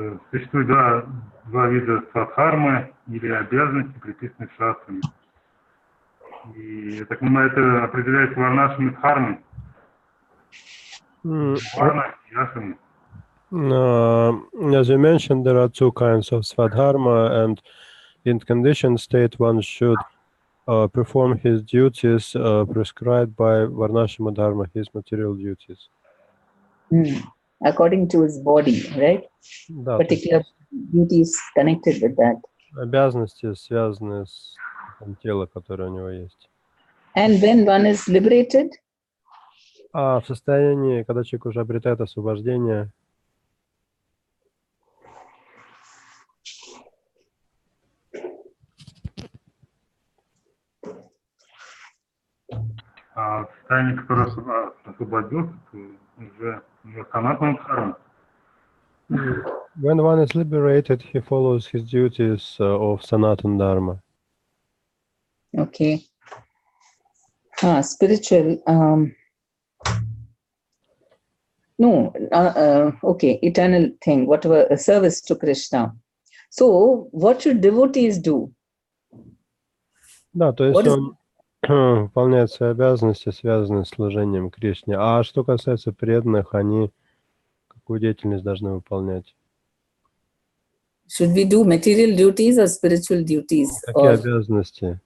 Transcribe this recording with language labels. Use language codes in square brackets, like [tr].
[ru] Существует два вида свадхармы или обязанностей, предписанных шастрами. И, я так понимаю, это определяется варнашами дхармой. Варна и ашрами. [en] As you mentioned, there are two kinds of svadharma, and in conditioned state, one should perform his duties prescribed by Varnashama Dharma, his material duties. According to his body, right? [ru] Да, [en] particular duties connected with that. [ru] Обязанности, связанные с телом, которое у него есть. [en] And when one is liberated, [ru] А в состоянии, когда человек уже обретает освобождение, в состоянии, которое освободился, то уже санатана дхарма. [en] When one is liberated, he follows his duties of Sanatan Dharma. okay. Spiritual, okay, eternal thing, whatever, a service to Krishna. So, what should devotees do? [ru] Да, то есть он выполняет свои обязанности, связанные с служением Кришне. А что касается преданных, они какую деятельность должны выполнять? [en] Should we do material duties or spiritual duties? [ru] Какие обязанности?